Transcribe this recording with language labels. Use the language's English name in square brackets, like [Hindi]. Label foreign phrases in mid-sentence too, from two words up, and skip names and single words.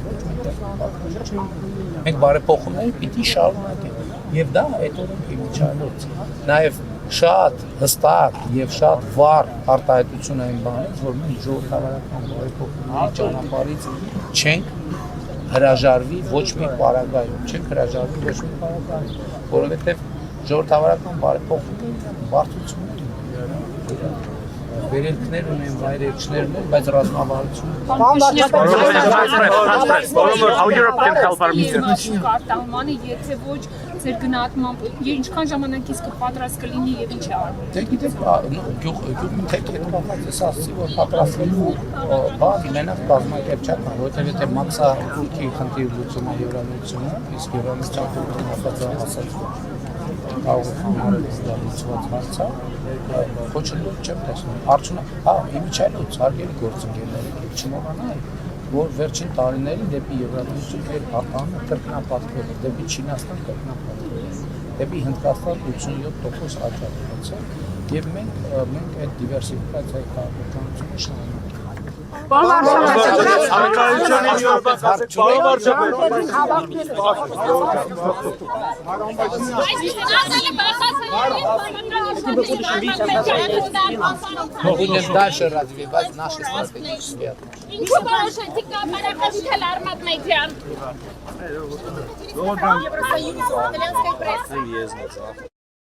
[Armenian] ոչ մենք բարեփոխումները պիտի շարունակենք եւ դա այդ օրենքի միջոցով նաեւ շատ հստակ եւ շատ վառ արտահայտություն այն բանից, որ մենք ժողովրդավարական բարեփոխումների ճանապարհից չենք հրաժարվի ոչ մի պարագայում, չենք հրաժարվի ոչ մի պարագայում, որովհետեւ ժողովրդավարական բարեփոխումները բարդություն են, վերելքներ ունեն, վայրեջքներ ունեն, բայց ռազմավարություն [English] How Europe can help our mission? [Armenian] Կարտահմանը, եթե ոչ ձեր գնահատմամբ, ինչքան ժամանակից կպատրաստ կլինի եւ ինչ է արվում։ Դե գիտեք, գյուղի հետ կապված է ասացի, որ պատրաստվելու բան մենակ կազմակերպչական, որովհետեւ եթե մաքսահարկի խնդիր լուծումը Եվրամիությունը, իսկ Եվրամիության նախագահը ասաց, կարող է համարել դա լուծված հարցը, խոչընդոտ չեմ տեսնում։ Արդյունք, իմիջիայլոց հարգելի գործընկերներ, չմոռանայինք, որ վերջին տարիներին դեպի Եվրամիություն էր արտահանը կրկնապատկվել, դեպի Չինաստան կրկնապատկվել, դեպի Հնդկաստան 87% աճ ունեցել, եւ մենք այդ դիվերսիֆիկացիայի քաղաքականությունը շարունակենք։ [Russian] Дальше развивать наши стратегические отношения. [Armenian] Ինչու որոշեցիք կապարակացնել Արմատ Մեդիան։